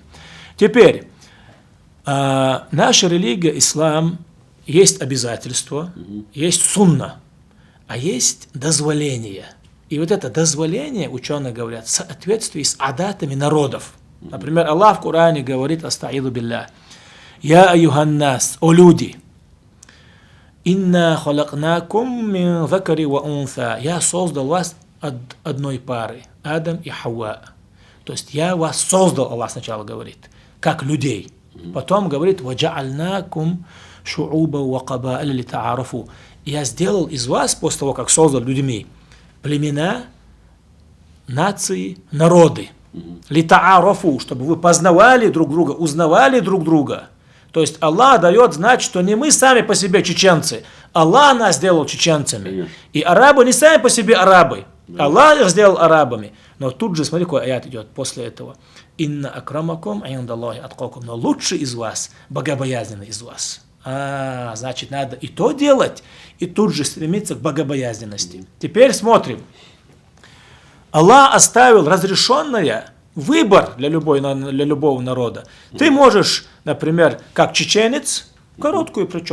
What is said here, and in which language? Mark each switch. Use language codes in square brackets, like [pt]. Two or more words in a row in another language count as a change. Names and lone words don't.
[ru] Теперь, наша религия, ислам, есть обязательство, есть сунна, а есть дозволение. И вот это дозволение, ученые говорят, в соответствии с адатами народов. Например, Аллах в Коране говорит, [ar] أستعيذ بالله, «يا أيها الناس, [ru] о люди, [ar] إنا خلقناكم من ذكر وأنثى». [ru] Я создал вас от одной пары, Адам и Хауа. То есть я вас создал, Аллах сначала говорит, как людей. Потом говорит, [ar] «وجعلناكم شعوبا وقبائل لتعارفوا». [ru] Я сделал из вас, после того, как создал людьми, племена, нации, народы. Литаарафу, чтобы вы познавали друг друга, узнавали друг друга. То есть Аллах дает знать, что не мы сами по себе чеченцы. Аллах нас сделал чеченцами. И арабы не сами по себе арабы. Аллах их сделал арабами. Но тут же, смотри, какой аят идет после этого. [ar] «إن أكرمكم عند الله أتقاكم». [ru] Но лучший из вас, богобоязненный из вас. Значит, надо и то делать, и тут же стремиться к богобоязненности. Теперь смотрим. Аллах оставил разрешенное выбор для любого народа. Ты можешь, например, как чеченец, короткую прическу.